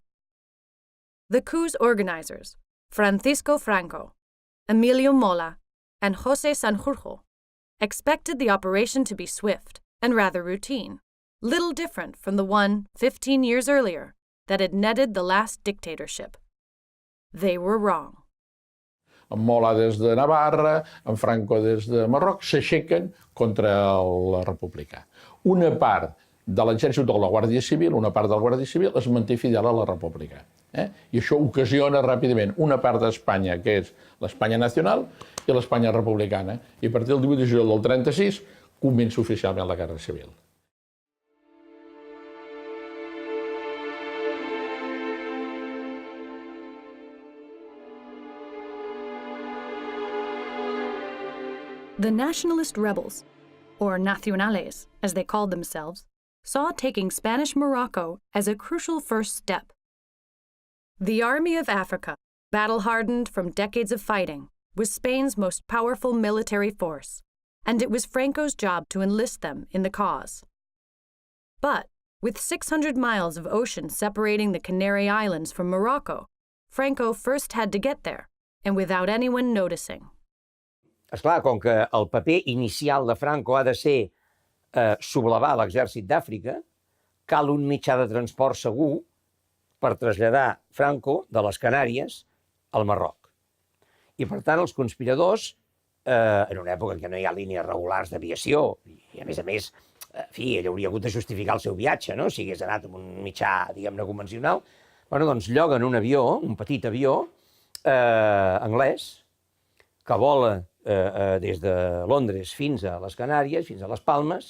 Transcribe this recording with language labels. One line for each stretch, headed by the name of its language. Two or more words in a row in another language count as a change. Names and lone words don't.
English: The coup's organizers, Francisco Franco, Emilio Mola, and José Sanjurjo, expected the operation to be swift and rather routine, little different from the one 15 years earlier that had netted the last dictatorship. They were wrong.
Catalan: En Mola des de Navarra, en Franco des de Marroc, s'aixequen contra el republicà. Una part de l'exèrcit de la Guàrdia Civil, una part de la Guàrdia Civil es manté fidel a la República. I això ocasiona ràpidament una part d'Espanya, que és l'Espanya nacional, i l'Espanya republicana. I a partir del 18 de juliol del 36 comença oficialment la Guerra Civil.
English: The nationalist rebels, or nacionales as they called themselves, saw taking Spanish Morocco as a crucial first step. The Army of Africa, battle-hardened from decades of fighting, was Spain's most powerful military force, and it was Franco's job to enlist them in the cause. But, with 600 miles of ocean separating the Canary Islands from Morocco, Franco first had to get there, and without anyone noticing.
Catalan: Esclar, com que el paper inicial de Franco ha de ser sublevar l'exèrcit d'Àfrica, cal un mitjà de transport segur per traslladar Franco de les Canàries al Marroc. I, per tant, els conspiradors, en una època en què no hi ha línies regulars d'aviació, i, a més, en fi, ell hauria hagut de justificar el seu viatge, no?, si hagués anat amb un mitjà, diguem-ne, convencional, doncs lloguen un avió, un petit avió anglès, que vola des de Londres fins a les Canàries, fins a les Palmes.